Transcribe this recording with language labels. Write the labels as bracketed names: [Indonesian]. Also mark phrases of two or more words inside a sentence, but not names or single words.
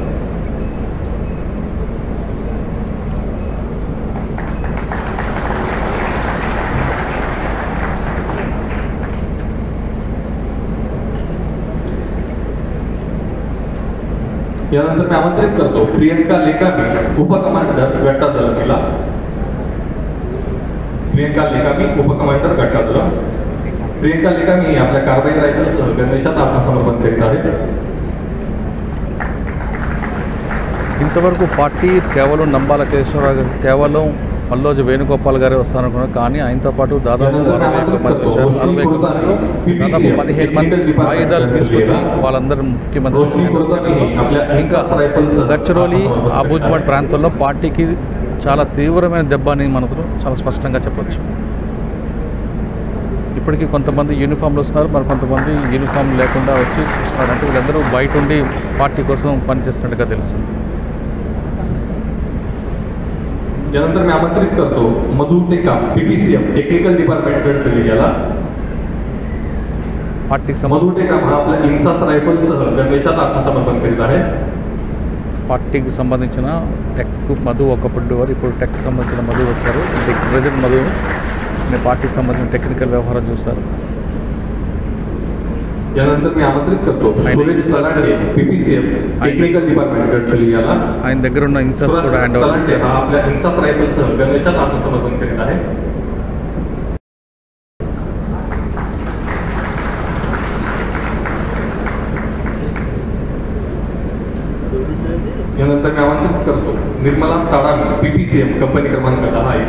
[Marathi] यानंतर मी आमंत्रित करतो प्रियंका लेकामी उपकमांडर गट्टा दलमीला. प्रियंका लेकामी उपकमांडर गट्टा दल. प्रियंका लेकामी आपल्या कार्बाईन रायफलसह गणवेशात आत्मसमर्पण करीत आहे. [Telugu] ఇంతవరకు పార్టీ కేవలం నంబాల కేశవరావు, కేవలం మల్లోజు వేణుగోపాల్ గారే వస్తారనుకున్నారు. కానీ ఆయనతో పాటు దాదాపు 61 మంది వచ్చారు. 61 మందిలో దాదాపు 15 మంది ఆయుధాలు తీసుకొచ్చి వాళ్ళందరూ ముఖ్యమంత్రి. ఇంకా గడ్చిరోలి, అబూజ్మడ్ ప్రాంతంలో పార్టీకి చాలా తీవ్రమైన దెబ్బ అని మనకు చాలా స్పష్టంగా చెప్పచ్చు. ఇప్పటికీ కొంతమంది యూనిఫామ్లు వస్తున్నారు, మరి కొంతమంది యూనిఫామ్ లేకుండా వచ్చి చూస్తున్నారు. అంటే వీళ్ళందరూ బయట ఉండి పార్టీ కోసం పనిచేస్తున్నట్టుగా తెలుస్తుంది. [Marathi] यानंतर मी आमंत्रित करतो मधु टेकाम PPCM [English] technical department [Marathi] गडचिरोली याला. मधु टेकाम हा आपल्या इन्सास रायफलसह गणवेशात आत्मसमर्पण करीत आहे. [Telugu] పార్టీకి సంబంధించిన టెక్ మధు ఒకప్పుడు వారు, ఇప్పుడు టెక్ సంబంధించిన మధు వచ్చారు. ప్రెసిడెంట్ మధు పార్టీకి సంబంధించిన టెక్నికల్ వ్యవహారం చూస్తారు. [Marathi] यानंतर मी आमंत्रित करतो सुरेश सलांडे PPCM [English] technical department [Marathi] गडचिरोली याला. [Telugu] ఆయన దగ్గర ఉన్న ఇన్సాస్ కూడా [English] hand over [Marathi] सलांडे हा आपल्या इन्सास रायफलसह गणवेशात आत्मसमर्पण करीत आहे. यानंतर मी आमंत्रित करतो निर्मला ताडामी PPCM कंपनी क्रमांक 10 आहे.